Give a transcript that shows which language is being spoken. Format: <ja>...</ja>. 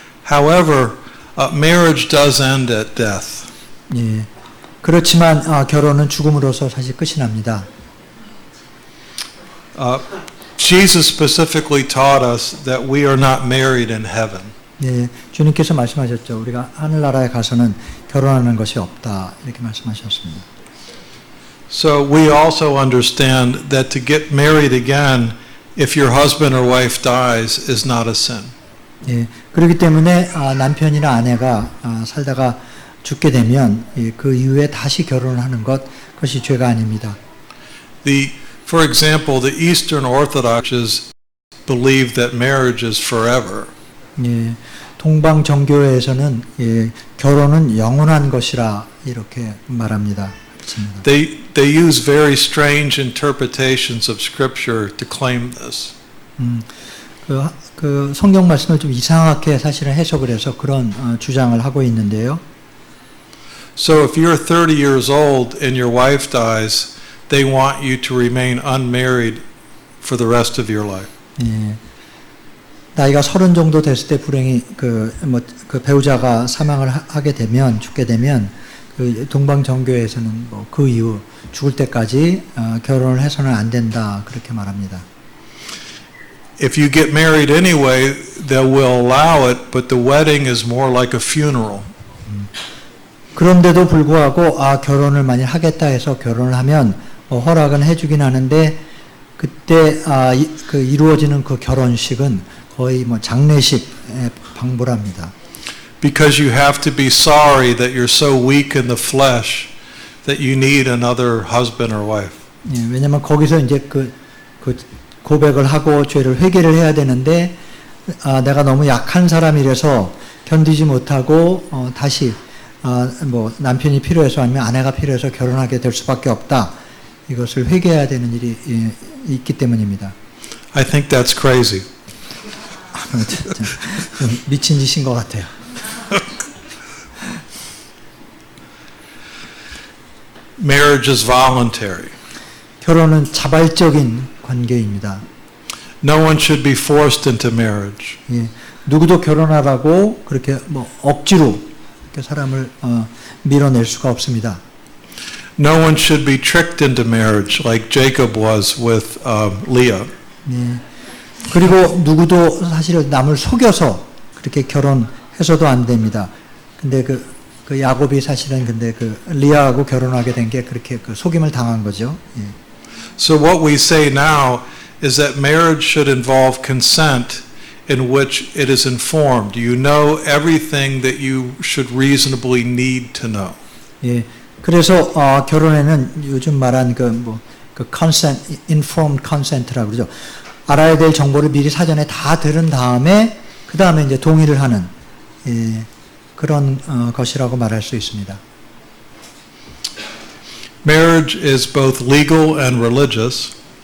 <en>However, marriage does end at death.</en> <ko>예. 그렇지만 결혼은 죽음으로써 사실 끝이 납니다.</ko> <en>Jesus specifically taught us that we are not married in heaven.</en> <ko>예. 주님께서 말씀하셨죠. 우리가 하늘나라에 가서는 결혼하는 것이 없다. 이렇게 말씀하셨습니다.</ko> <en>So we also understand that to get married again, if your husband or wife dies, is not a sin.</en> <ko>예. 그렇기 때문에 남편이나 아내가 살다가 죽게 되면 그 이후에 다시 결혼을 하는 그것이 죄가 아닙니다.</ko> <en>For example, the Eastern Orthodoxes believe that marriage is forever.</en> <ko>예. 동방 정교회에서는 결혼은 영원한 것이라 이렇게 말합니다. 그렇습니다.</ko> <en>They use very strange interpretations of Scripture to claim this.</en> <ko>그 성경 말씀을 좀 이상하게 사실은 해석을 해서 그런 주장을 하고 있는데요.</ko> <en>So if you're 30 years old and your wife dies, they want you to remain unmarried for the rest of your life.</en> <ko>예. 나이가 30 정도 됐을 때 불행히 그 배우자가 사망을 하게 되면 죽게 되면 그 동방 정교회에서는 그 이후 죽을 때까지 결혼을 해서는 안 된다 그렇게 말합니다.</ko> <en>If you get married anyway, they will allow it, but the wedding is more like a funeral.</en> <ko>그런데도 불구하고 결혼을 만약 하겠다 해서 결혼을 하면 허락은 해주긴 하는데 그때 그 이루어지는 그 결혼식은 거의 장례식에 방불합니다.</ko> <en>Because you have to be sorry that you're so weak in the flesh that you need another husband or wife.</en> <ko>예, 왜냐하면 거기서 이제 그 고백을 하고 죄를 회개를 해야 되는데 내가 너무 약한 사람이라서 견디지 못하고 다시 남편이 필요해서 아니면 아내가 필요해서 결혼하게 될 수밖에 없다. 이것을 회개해야 되는 일이 있기 때문입니다.</ko> <en>I think that's crazy.</en> <ko>좀 미친 짓인 것 같아요.</ko> <en>Marriage is voluntary.</en> <ko>결혼은 자발적인 관계입니다.</ko> <en>No one should be forced into marriage.</en> <ko>예, 누구도 결혼하라고 그렇게 억지로 이렇게 사람을 밀어낼 수가 없습니다.</ko> <en>No one should be tricked into marriage like Jacob was with Leah.</en> <ko>예, 그리고 누구도 사실 남을 속여서 그렇게 결혼해서도 안 됩니다. 근데 그 야곱이 사실은 근데 그 리아하고 결혼하게 된 게 그렇게 그 속임을 당한 거죠. 예.</ko> <en>So what we say now is that marriage should involve consent in which it is informed. You know everything that you should reasonably need to know.</en> <ko>예. 그래서 결혼에는 요즘 말한 그 consent, informed consent라고 그러죠. 알아야 될 정보를 미리 사전에 다 들은 다음에 그 다음에 이제 동의를 하는 그런 것이라고 말할 수 있습니다.</ko> <en>Marriage is both legal and religious.</en>